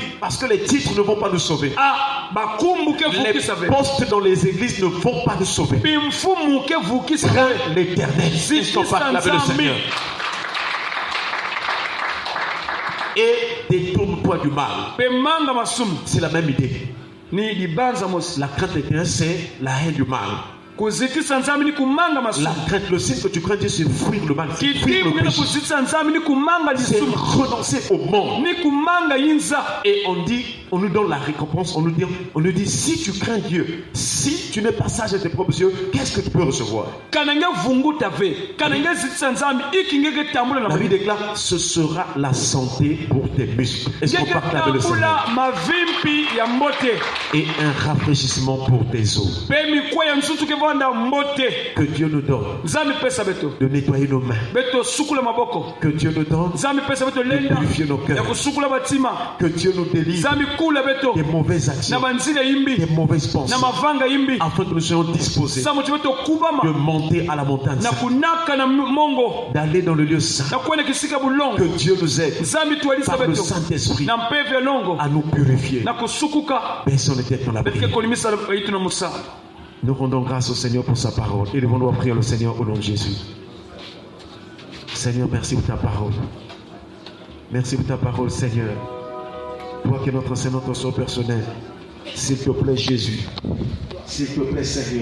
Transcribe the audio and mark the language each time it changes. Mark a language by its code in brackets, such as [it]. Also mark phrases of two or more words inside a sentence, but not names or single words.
[fr] Parce que les titres ne vont pas nous sauver. Les postes dans les églises ne vont pas nous sauver. Crains l'Éternel. Est-ce qu'on parle avec le Seigneur? Et détourne-toi du mal. C'est la même idée. La crainte éternelle, c'est la haine du mal. [ktu] kuzitisa nzambi ni kumanga [fr] La [ktu] masumu. [fr] crainte, le signe que tu crains Dieu, c'est fuir le mal, c'est fuir [ktu] Kitimu [fr] le [ktu] kina [fr] péché, [ktu] kuzitisa nzambi ni kumanga [fr] c'est [ktu] lisumu. [fr] renoncer au monde. [ktu] Ni kumanga yinza. [fr] Et on nous donne la récompense, on nous dit, si tu crains Dieu, si tu n'es pas sage à tes propres yeux, qu'est-ce que tu peux recevoir? [ktu] Kananga vunguta ve. Kananga zitisa nzambi ikingeke tambula na [fr] La Bible [ktu] mabibi. [fr] déclare, ce sera la santé pour tes muscles. Est-ce qu'on peut [ktu] Ngeke [fr] acclamer le Seigneur? [ktu] tambula mavimpi ya mbote. [fr] Et un rafraîchissement pour tes os. [ktu] Pe mikwa ya msutu ke vanda mbote. [fr] Que Dieu nous donne [ktu] Nzambi pesa beto. [fr] de nettoyer nos mains. [ktu] Beto sukula maboko. [fr] Que Dieu nous donne [ktu] Nzambi pesa beto [fr] de [ktu] lenda. [fr] purifier nos [ktu] Ya [fr] cœurs. [ktu] kusukula batima. [fr] Que Dieu nous délivre [ktu] Nzambi kula beto. [fr] des mauvaises [ktu] Na [fr] actions, [ktu] banzile imbi. [fr] des mauvaises pensées, [ktu] Na mavanga imbi. [fr] afin que nous soyons disposés [ktu] Samu chibeto [fr] de [ktu] kubama. [fr] monter à la montagne, [ktu] Na [fr] sainte, [ktu] kunaka na mongo. [fr] d'aller dans le lieu saint. [ktu] Na kwenda kisika bulongo. [fr] Que Dieu nous aide [ktu] Nzambi tualisa [fr] par le [ktu] beto. [fr] Saint-Esprit [ktu] Na mpevu ya longo. [fr] à nous purifier. [ktu] Na kusukuka. [fr] Baissons les têtes dans la [ktu] Betike [fr] prière. [ktu] kolimisa yitu na musa. [fr] Nous rendons grâce au Seigneur pour sa parole. Et devons-nous prier le Seigneur au nom de Jésus. Seigneur, merci pour ta parole. Merci pour ta parole, Seigneur. Toi qui es notre Seigneur, notre Seigneur personnel. S'il te plaît, Jésus. S'il te plaît, Seigneur.